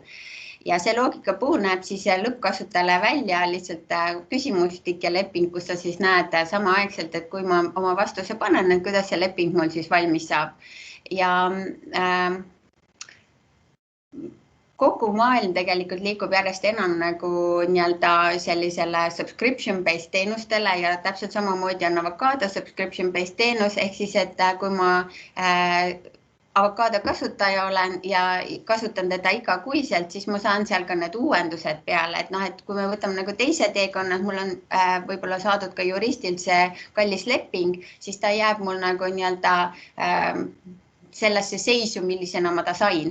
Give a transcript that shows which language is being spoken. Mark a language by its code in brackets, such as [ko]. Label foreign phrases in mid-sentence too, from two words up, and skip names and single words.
[et] Ja see loogikapuu näeb siis lõppkasutajale välja lihtsalt küsimustik ja leping, kus sa siis näed samaaegselt, et kui ma oma vastuse panen, et kuidas see leping mul siis valmis saab. Ja kogu maailm tegelikult liigub järjest enam nagu nii-öelda sellisele subscription-based teenustele ja täpselt samamoodi on Avocado subscription-based teenus, ehk siis, et kui ma Avocado kasutaja olen ja kasutan teda igakuiselt, siis ma saan seal ka need uuendused peale, et noh, et kui me võtame nagu teise teekonna, mul on võib-olla saadud ka juristilt see kallis leping, siis ta jääb mul nagu nii-öelda sellesse seisu, millisena ma ta sain.